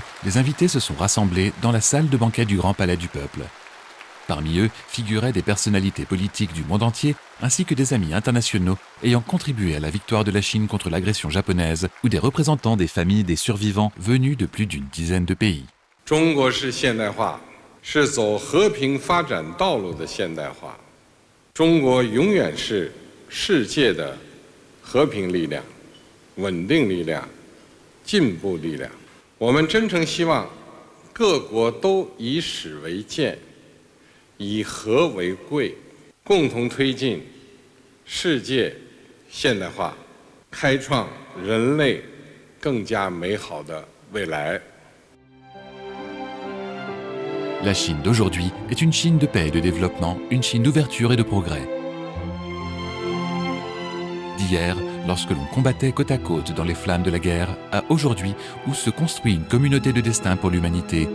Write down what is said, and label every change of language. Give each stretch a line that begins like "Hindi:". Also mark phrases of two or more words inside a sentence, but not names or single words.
French: les invités se sont rassemblés dans la salle de banquet du Grand Palais du Peuple. Parmi eux figuraient des personnalités politiques du monde entier, ainsi que des amis internationaux ayant contribué à la victoire de la Chine contre l'agression japonaise, ou des représentants des familles des survivants venus de plus d'une dizaine de pays.
Chinese: 中国式现代化是走和平发展道路的现代化，中国永远是世界的和平力量、稳定力量。进步力量，我们真诚希望各国都以史为鉴，以和为贵，共同推进世界现代化，开创人类更加美好的未来。
French: La Chine d'aujourd'hui est une Chine de paix et de développement, une Chine d'ouverture et de progrès. D'hier, lorsque l'on combattait côte à côte dans les flammes de la guerre, à aujourd'hui où se construit une communauté de destin pour l'humanité.